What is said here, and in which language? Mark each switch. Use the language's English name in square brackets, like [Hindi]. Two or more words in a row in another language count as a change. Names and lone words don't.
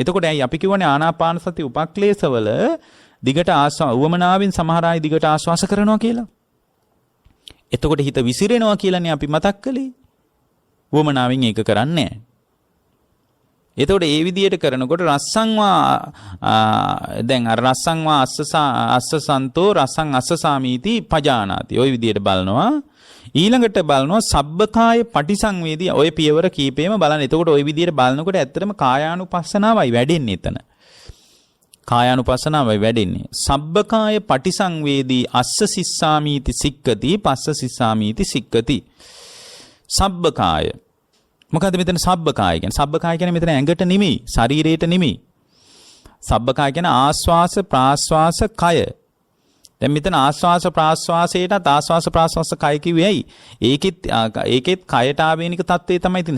[Sinhala] එතකොට ඇයි අපි කියවනේ ආනාපාන සති උපක්ලේශවල දිගට උවමනාවෙන් සමහර අය දිගට ආස්වාස කරනවා කියලා. එතකොට හිත විසිරෙනවා කියලානේ අපි මතක් කළේ. උවමනාවෙන් ඒක කරන්නේ නැහැ. එතකොට ඒ විදිහට කරනකොට රස්සංවා දැන් අර [Pali] රස්සංවා අස්ස සන්තෝ රසං අස්ස සාමීති පජානාති. [Sinhala] ওই විදිහට බලනවා. ඊළඟට බලනවා [Pali] සබ්බකාය පටිසංවේදී. [Sinhala] ওই පියවර කීපෙම බලන්න. එතකොට ওই විදිහට බලනකොට ඇත්තටම කායානුපස්සනාවයි වැඩෙන්නේ එතන. කායානුපස්සනාවයි වැඩෙන්නේ. [Pali] සබ්බකාය පටිසංවේදී අස්ස සිස්සාමීති සික්කති පස්ස සිස්සාමීති සික්කති. [Sinhala] සබ්බකාය මොකද මෙතන සබ්බකාය කියන්නේ? සබ්බකාය කියන්නේ මෙතන ඇඟට නෙමෙයි, ශරීරයට නෙමෙයි. සබ්බකාය කියන්නේ ආස්වාස ප්‍රාස්වාස කය. දැන් මෙතන ආස්වාස ප්‍රාස්වාසයටත් ආස්වාස ප්‍රාස්වාස කය කිව්වේ ඇයි? ඒකෙත් කයට ආවේනික තත්ත්වයේ තමයි තියෙන්නේ.